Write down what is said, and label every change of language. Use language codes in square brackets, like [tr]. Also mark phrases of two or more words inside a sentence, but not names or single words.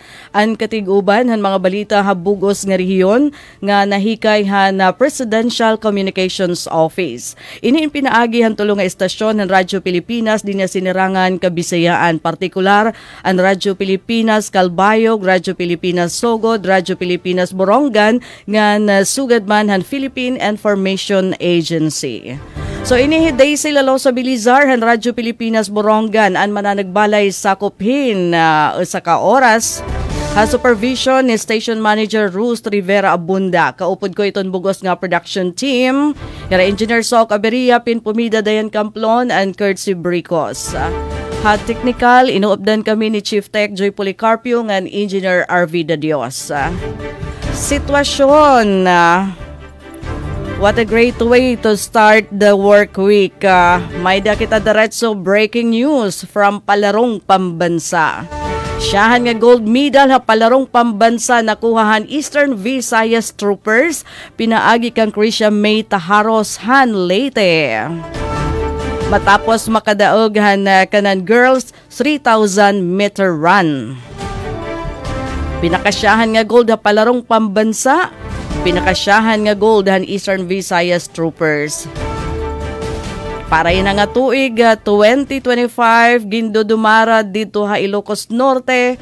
[war] Ang katiguban han mga balita habugos nga rehiyon nga nahikay na Presidential Communications Office. Ini pinaagi han tulo nga estasyon ng Radyo Pilipinas dinya sinirangan Kabisayaan, partikular ang Radyo Pilipinas Calbayog, Radyo Pilipinas Sogod, Radyo Pilipinas Borongan nga nasugad man han Philippine Information Agency. So inihiday sila sa Bilizar han Radyo Pilipinas Borongan ang mananagbalay sa kuphin sa ka oras. Ha supervision ni Station Manager Ruth Rivera Abunda. Kaupod ko iton bugos nga [en] production team. [war] Yara Engineer Sok Aberia, Pinpumida Dayan Camplon and Curtsy Bricos. Ha technical, inuupdan kami ni Chief Tech Joy Policarpio and Engineer RV De Dios. Sitwasyon. [en] What a great way to start the work week. [war] May da kita diretso [en] breaking news from Palarong Pambansa. [war] Siyahan nga gold medal ha palarong pambansa nakuhahan Eastern Visayas Troopers. Pinaagi kang Krisha May Taharos Han Leyte. Matapos makadaog kanan [en] girls 3,000 meter run. [war] Pinakasyahan nga gold ha palarong pambansa. Pinakasyahan nga gold han Eastern Visayas Troopers. Para ina nga tuig 2025 gindodumara dito ha Ilocos Norte.